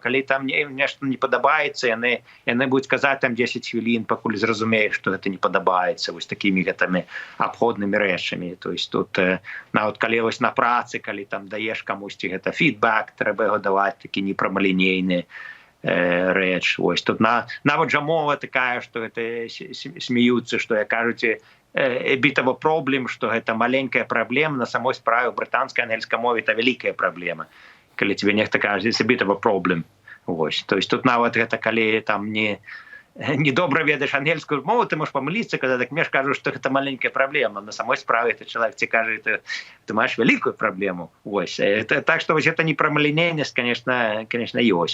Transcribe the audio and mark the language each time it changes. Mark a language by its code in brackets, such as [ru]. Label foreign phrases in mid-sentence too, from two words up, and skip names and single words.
[be] Калі там нешта не падабаецца, яны будуць казаць там 10 хвілін, пакуль зразумееш, што гэта не падабаецца, вось такімі гэтымі абходнымі рэчамі. [ru] То есть [be] тут нават калі вось на працы, калі там даеш камусьці гэта фідбэк, трэба яго даваць такі непрамалінейны рэч. Ось тут нават жа мова такая, што гэта смеюцца, што як кажуць, [en] bit of a problem, [be] што гэта маленькая праблема, на самой справе ў брытанскай ангельскай мове это вялікая праблема. Калі тебе нехта кажа, [en] it's a bit of a problem. [be] Ось. [ru] То есть [be] тут нават гэта калі там не добра ведаеш ангельскую мову, ты можаш памыліцца, калі так мне ж кажу, што гэта маленькая праблема. На самой справе это чалавек ці кажа, ты маеш вялікую праблему. Ось. Так што вось гэта непрамалінейнасць, конечно, ёсць.